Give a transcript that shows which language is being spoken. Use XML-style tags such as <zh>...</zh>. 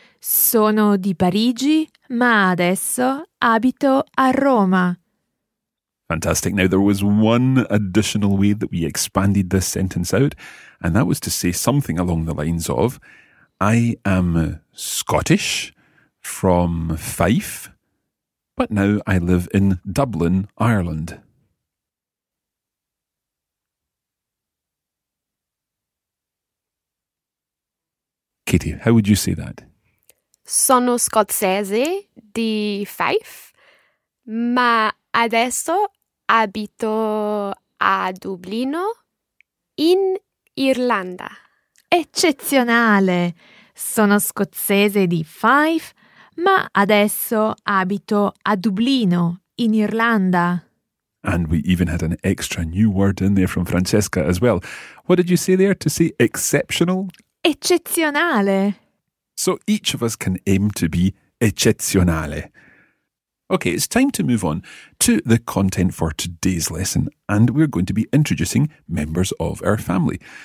<it>Sono di Parigi, ma adesso abito a Roma.</it> <en>Fantastic. Now, there was one additional way that we expanded this sentence out, and that was to say something along the lines of, I am Scottish from Fife, but now I live in Dublin, Ireland. Katie, how would you say that?</en> <it>Sono scozzese di Fife, ma adesso abito a Dublino in Irlanda. Eccezionale! Sono scozzese di Fife, ma adesso abito a Dublino in Irlanda.</it> <en>And we even had an extra new word in there from Francesca as well. What did you say there to say exceptional?</en> <it>Eccezionale.</it> <en>So each of us can aim to be eccezionale. Okay, it's time to move on to the content for today's lesson, and we're going to be introducing members of our family.</en>